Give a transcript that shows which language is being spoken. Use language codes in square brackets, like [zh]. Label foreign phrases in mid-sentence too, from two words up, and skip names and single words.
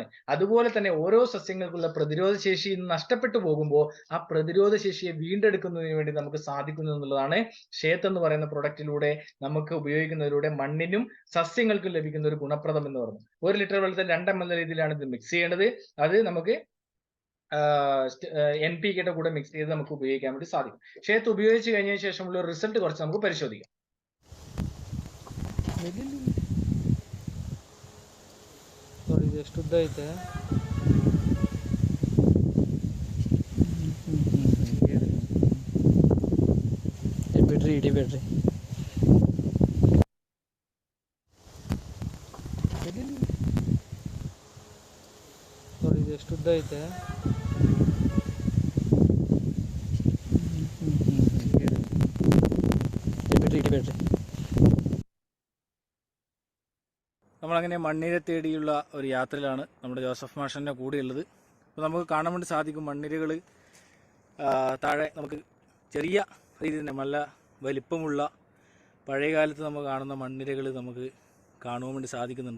[ml] അതുപോലെ തന്നെ ഓരോ സസ്യങ്ങൾക്കുള്ള പ്രതിരോധ ശേഷി നഷ്ടപ്പെട്ടു പോകുമ്പോൾ ആ പ്രതിരോധ ശേഷിയെ വീണ്ടെടുക്കുന്നതിന് വേണ്ടി നമുക്ക് സാധിക്കുന്നു എന്നുള്ളതാണ് ക്ഷേത്രം എന്ന് പറയുന്ന പ്രൊഡക്റ്റിലൂടെ നമുക്ക് ഉപയോഗിക്കുന്നതിലൂടെ മണ്ണിനും സസ്യങ്ങൾക്കും ലഭിക്കുന്ന ഒരു ഗുണപ്രദം എന്ന് പറയുന്നത്. 1 ലിറ്റർ വെള്ളത്തിൽ 2 ml രീതിയിലാണ് ഇത് മിക്സ് ചെയ്യേണ്ടത്. അത് നമുക്ക് NPK കൂടെ മിക്സ് ചെയ്ത് നമുക്ക് ഉപയോഗിക്കാൻ വേണ്ടി സാധിക്കും. ക്ഷേത്രം ഉപയോഗിച്ച് കഴിഞ്ഞതിന് ശേഷമുള്ള റിസൾട്ട് കുറച്ച് നമുക്ക് പരിശോധിക്കാം. [kn] ಎಷ್ಟು ಉದ್ದ ಐತೆ? ಹಿಡಿಬೇಡ್ರಿ. ನೋಡಿ ಇದು ಎಷ್ಟು ಉದ್ದ ಐತೆ? ಹಿಡಿಬೇಡ್ರಿ. [ml] നമ്മളങ്ങനെ മണ്ണിര തേടിയുള്ള ഒരു യാത്രയിലാണ് നമ്മുടെ ജോസഫ് മാഷിൻ്റെ കൂടെയുള്ളത്. അപ്പോൾ നമുക്ക് കാണാൻ വേണ്ടി സാധിക്കും മണ്ണിരകൾ താഴെ നമുക്ക് ചെറിയ രീതിയിൽ തന്നെ നല്ല വലിപ്പമുള്ള പഴയ കാലത്ത് നമ്മൾ കാണുന്ന മണ്ണിരകൾ നമുക്ക് കാണുവാൻ വേണ്ടി സാധിക്കുന്നുണ്ട്.